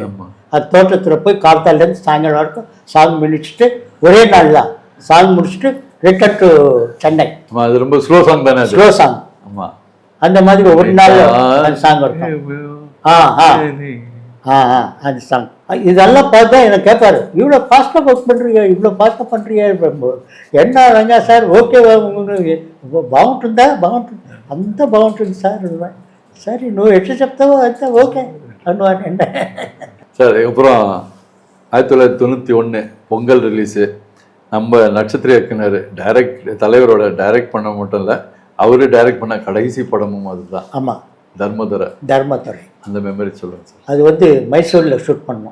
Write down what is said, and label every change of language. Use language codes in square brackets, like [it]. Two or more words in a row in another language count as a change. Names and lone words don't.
[ta] அந்த தோட்டத்தில் போய் கார்த்தாலேருந்து சாயங்காலம் வரைக்கும் சாங் முடிச்சுட்டு ஒரே நாள் தான் சாங் முடிச்சுட்டு [en] return to Chennai. [ta] அது ரொம்ப [en] slow song [ta] தானே, [en] slow song. [ta] ஆமாம், அந்த மாதிரி ஒரு நாள் அந்த சாங் இருக்கும். அந்த சாங் இதெல்லாம் பார்த்தா எனக்கு கேட்பாரு, இவ்வளோ ஃபாஸ்ட்டாக ஒர்க் பண்ணுறீங்க, இவ்வளோ ஃபாஸ்ட்டாக பண்ணுறீங்க, என்ன ரங்கா சார் [te] ఓకే బాగుంటుందా అంతా బాగుంటుంది సార్. సరే నువ్వు ఎట్లా చెప్తావో అంతా ఓకే అన్నవాడు. [ta] என்ன சார் அப்புறம் 1991 பொங்கல் ரிலீஸு. நம்ம நட்சத்திர இயக்குனர் தலைவரோட டைரக்ட் பண்ண மட்டும் இல்லை, அவரு டைரக்ட் பண்ண கடைசி படமும் அதுதான். ஆமாம், தர்மதுரை. அந்த மெமரி சொல்லுங்க சார். அது வந்து மைசூரில் ஷூட் பண்ணோம்.